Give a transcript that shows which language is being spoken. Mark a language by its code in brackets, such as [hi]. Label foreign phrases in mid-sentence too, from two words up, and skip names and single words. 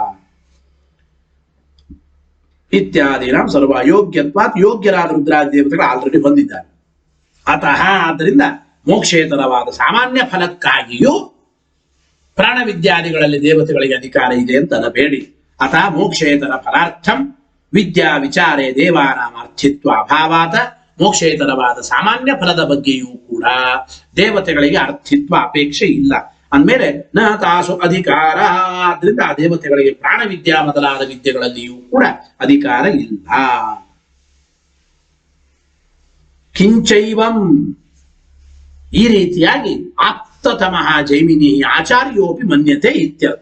[kn] ಇತ್ಯಾದಿ ನಾವು [sa] ಸರ್ವ ಯೋಗ್ಯತ್ವಾತ್, [kn] ಯೋಗ್ಯರಾದ ರುದ್ರಾದಿ ದೇವತೆಗಳು ಆಲ್ರೆಡಿ ಹೊಂದಿದ್ದಾರೆ. ಆದ್ದರಿಂದ ಮೋಕ್ಷೇತರವಾದ ಸಾಮಾನ್ಯ ಫಲಕ್ಕಾಗಿಯೂ ಪ್ರಾಣವಿದ್ಯಾದಿಗಳಲ್ಲಿ ದೇವತೆಗಳಿಗೆ ಅಧಿಕಾರ ಇದೆ ಅಂತ ಅನ್ನಬೇಡಿ. [sa] ಮೋಕ್ಷೇತರ ಫಲಾರ್ಥಂ ವಿದ್ಯಾ ವಿಚಾರೇ ದೇವಾನಾಂ ಅರ್ಥಿತ್ವ ಅಭಾವಾತ, [kn] ಮೋಕ್ಷೇತರವಾದ ಸಾಮಾನ್ಯ ಫಲದ ಬಗ್ಗೆಯೂ ಕೂಡ ದೇವತೆಗಳಿಗೆ ಅರ್ಥಿತ್ವ ಅಪೇಕ್ಷೆ ಇಲ್ಲ. ಅಂದಮೇಲೆ [sa] ನ ತಾಸು ಅಧಿಕಾರ, [kn] ಆದ್ರಿಂದ ಆ ದೇವತೆಗಳಿಗೆ ಪ್ರಾಣವಿದ್ಯಾ ಮೊದಲಾದ ವಿದ್ಯೆಗಳಲ್ಲಿಯೂ ಕೂಡ ಅಧಿಕಾರ ಇಲ್ಲ. [sa] ಕಿಂಚೈವಂ, [kn] ಈ ರೀತಿಯಾಗಿ [sa] ಆಪ್ತತಮಃ ಜೈಮಿನಿ ಆಚಾರ್ಯೋಪಿ ಮನ್ಯತೆ ಇತ್ಯರ್ಥ.